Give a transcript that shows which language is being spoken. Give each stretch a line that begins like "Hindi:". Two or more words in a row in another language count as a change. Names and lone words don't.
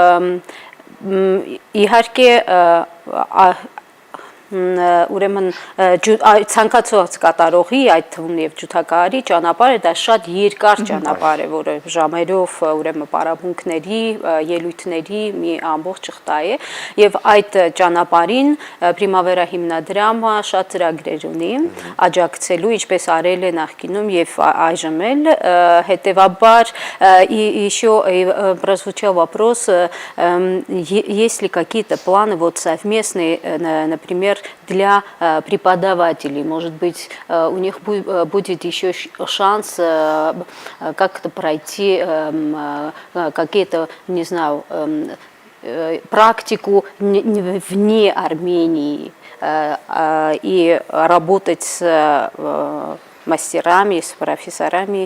Armenian: իհարկե ուրեմն ցանկացած կատարողի այդ թվում եւ ջութակահարի ճանապարհը դա շատ երկար ճանապարհ է որը ժամերով ուրեմն պարապմունքների ելույթների մի ամբողջ շղթա է եւ այդ ճանապարհին Primavera հիմնադրամը շատ ծրագրեր ունի աջակցելու ինչպես արել է նախկինում եւ այժմ էլ հետեւաբար еще
Russian: прозвучал вопрос есть ли какие-то планы вот совместные например для преподавателей, может быть, у них будет еще шанс как-то пройти какие-то, не знаю, практику вне Армении и работать с мастерами, с профессорами.